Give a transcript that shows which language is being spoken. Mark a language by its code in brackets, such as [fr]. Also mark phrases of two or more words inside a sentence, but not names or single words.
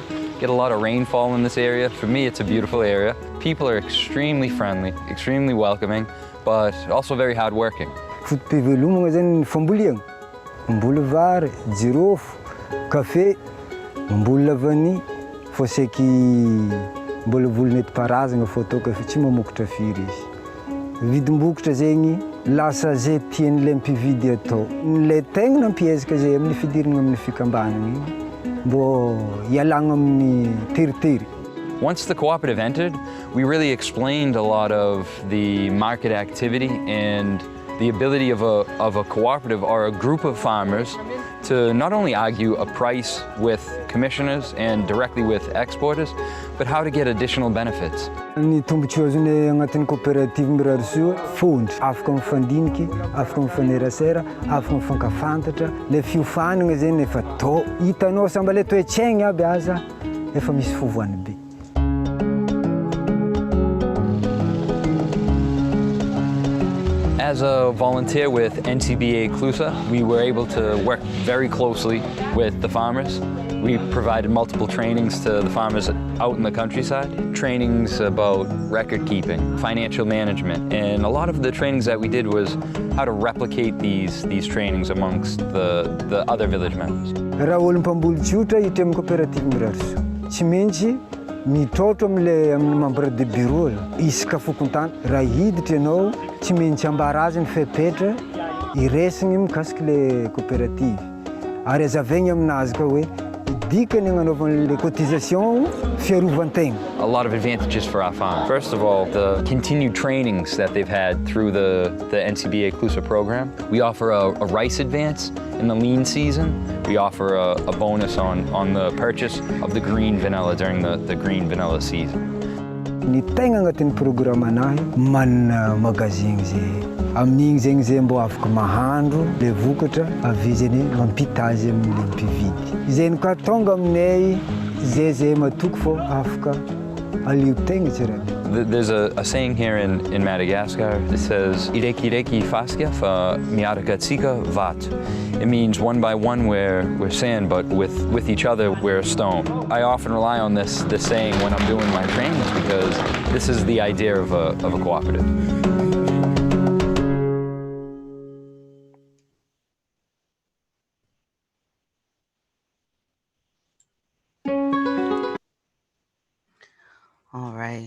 [en] Get a lot of rainfall in this area. For me, it's a beautiful area. People are extremely friendly, extremely welcoming, but also very hardworking. [mg] Fotom-pivelomagna zany famboleagna, mamboly vary, jirofo, kafe, mamboly lavany, fô saiky mbola voly nentim-paharazana fô ataoko fa tsy mamokatra firy izy. Vidim-bokatra zegny lasa zay tian'ilay mpividy atao. Ilay tegna nampiezaka zay amin'ny fidirana amin'ny fikambanana igny mbô hialagna amin'ny teritery. [en] Once the cooperative entered, we really explained a lot of the market activity and the ability of a cooperative or a group of farmers to not only argue a price with commissioners and directly with exporters, but how to get additional benefits. [mg] Ny tombotsoa azonay agnatin'ny coopérative mirarisoa, fondry, afaka mifandiniky, afaka mifanerasera, afaka mifankafantatra. Le fiofanana zegny efa tao, hitanao samba le toe-tsaigny aby aza, efa misy fivoany be. [en] As a volunteer with NCBA CLUSA, we were able to work very closely with the farmers. We provided multiple trainings to the farmers out in the countryside. Trainings about record keeping, financial management, and a lot of the trainings that we did was how to replicate these trainings amongst the other village members. [mg] Raha olo mpamboly tsotra hiditra amin'ny coopérative mirarisoa, tsy maintsy mitrotro am'le amin'ny [fr] membre de bureau [mg] isaka fokontany raha hiditra ianao tsy maintsy ambaraziny fepetra iresiny mikasiky le coopérative ary azavaigny aminazy ka hoe dikany agnanaovany le cotisation fiarovan-tegna. [en] A lot of advantages for our farm. First of all, the continued trainings that they've had through the NCBA CLUSA program. We offer a rice advance in the lean season. We offer a bonus on the purchase of the green vanilla during the green vanilla season. [mg] Ny tegna agnatin'ny programme anahy manana magazin zay amin'igny zegny zay mbo afaka mahandro le vokatra avy zany mampita azy amin'le mpividy. Zay ka tonga aminay zay matoky fô afaka alio tegna tsirairay. [en] There's a saying here in Madagascar that says [mg] "Ireki ireki faskia fa miarakatsika vat." [en] It means one by one we're sand, but with each other we're a stone. I often rely on this saying when I'm doing my trainings because this is the idea of a cooperative. All right.